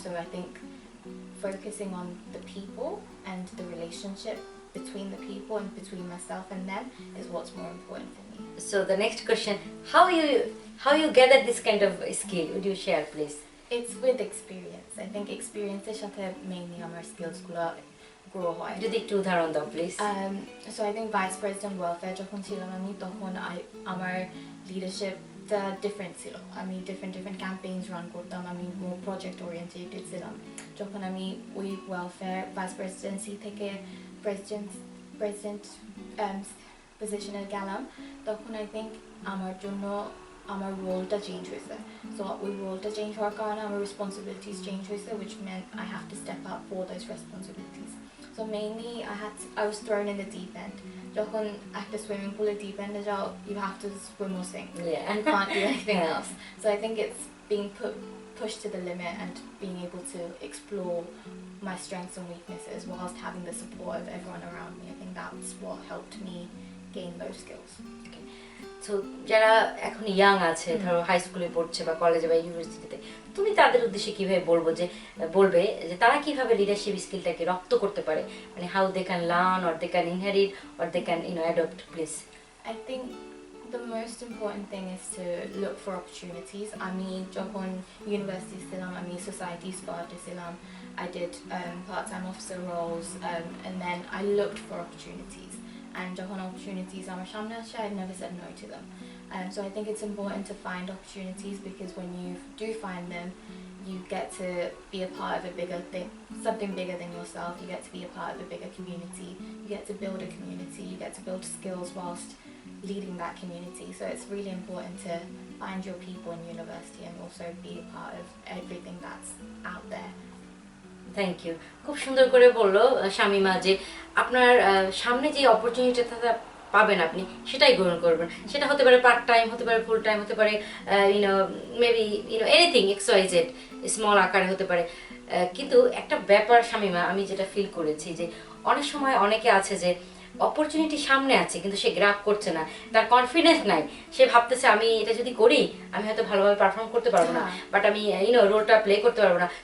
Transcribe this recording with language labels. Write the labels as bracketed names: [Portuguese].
[English] So I think focusing on the people and the relationship between the people and between myself and them is what's more important for me. So the next question, how you gather this kind of skill? Would you share, please? It's with experience. I think experience is mainly our skills grow [Bangla] হয়। যদি একটু উদাহরণ দাও please. [English] So I think [Bangla] vice president welfare যখন ছিলাম আমি, তখন আমার লিডারশিপটা ডিফারেন্ট ছিল। আমি different campaigns রান করতাম, আমি [English] more project oriented [Bangla] ছিলাম। যখন আমি ওই ওয়েলফেয়ার ভাইস প্রেসিডেন্সি থেকে প্রেসিডেন্ট পজিশনে গেলাম, তখন আই থিঙ্ক আমার জন্য আমার রোলটা চেঞ্জ হয়েছে। সো ওই রোলটা চেঞ্জ হওয়ার কারণে আমার রেসপন্সিবিলিটিস চেঞ্জ হয়েছে, [English] which meant I have to step up for those responsibilities. So mainly I was thrown in the deep end. [Bangla] যখন একটা সুইমিং পুলের ডিপ এন্ডে যাও, [English] you have to swim or sink. You can't do anything else. So I think it's being pushed to the limit and being able to explore my strengths and weaknesses whilst having the support of everyone around me. I think that's what helped me gain those skills. [Bangla] তো যারা এখন young আছে, ধরো high স্কুলে পড়ছে বা কলেজে বা ইউনিভার্সিটিতে, তুমি তাদের উদ্দেশ্যে কিভাবে বলবে যে তারা কিভাবে লিডারশিপ স্কিলটাকে রপ্ত করতে পারে, মানে [English] how they can learn or they can inherit or they can adopt, [Bangla] please? [English] I think the most important thing is to look for opportunities. [Bangla] আমি যখন ইউনিভার্সিটি ছিলাম, আমি সোসাইটি স্পটে ছিলাম, [English] I did part-time officer roles, and then I looked for opportunities. And [Bangla] যখন opportunities আমার সামনে আসে, [English] I never said no to them. So I think it's important to find opportunities, because when you do find them, you get to be a part of a bigger thing, something bigger than yourself. You get to be a part of a bigger community. You get to build a community. You get to build skills whilst leading that community. So it's really important to find your people in university and also be a part of everything that's out there. Thank you. [Bangla] খুব সুন্দর করে বললো শামিমা যে আপনার সামনে যে অপরচুনিটিটা পাবেন আপনি সেটাই গ্রহণ করবেন। সেটা হতে পারে পার্ট টাইম, হতে পারে ফুল টাইম, হতে পারে মেবি এনিথিং XYZ, স্মল আকারে হতে পারে। কিন্তু একটা ব্যাপার শামিমা, আমি যেটা ফিল করেছি যে অনেক সময় অনেকে আছে যে অপরচুনিটি সামনে আছে কিন্তু সে গ্র্যাব করছে না, তার কনফিডেন্স নাই, সে ভাবতেছে আমি এটা যদি করি আমি হয়তো ভালোভাবে পারফর্ম করতে পারবো না, বাট আমি রোলটা প্লে করতে পারবো না।